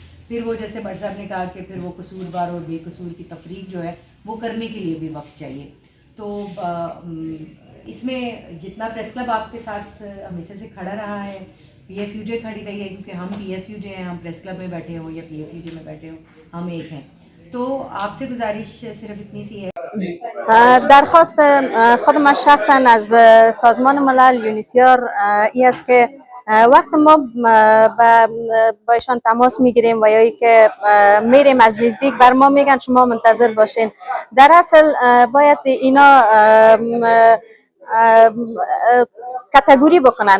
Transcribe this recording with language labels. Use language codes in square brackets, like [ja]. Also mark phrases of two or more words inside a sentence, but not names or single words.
[ur] پھر وہ جیسے بھٹ صاحب نے کہا کہ پھر وہ قصوروار اور بےقصور کی تفریق جو ہے وہ کرنے کے لیے بھی وقت چاہیے. تو اس میں جتنا [en] press club [ur] آپ کے ساتھ ہمیشہ سے کھڑا رہا ہے، PFUJ کھڑی رہی ہے کیونکہ ہم PFUJ ہیں، ہم [en] press club [ur] میں بیٹھے ہو یا PFUJ میں بیٹھے ہو ہم ایک ہیں. تو آپ سے گزارش صرف اتنی سی ہے [fa] درخواست خود من شخصا از سازمان ملل یونیسیار ای است که وقت ما با ایشان تماس میگیریم و یا ای که میریم از نزدیک بر ما میگن شما منتظر باشین. در اصل باید اینا کاتگوری بکنن.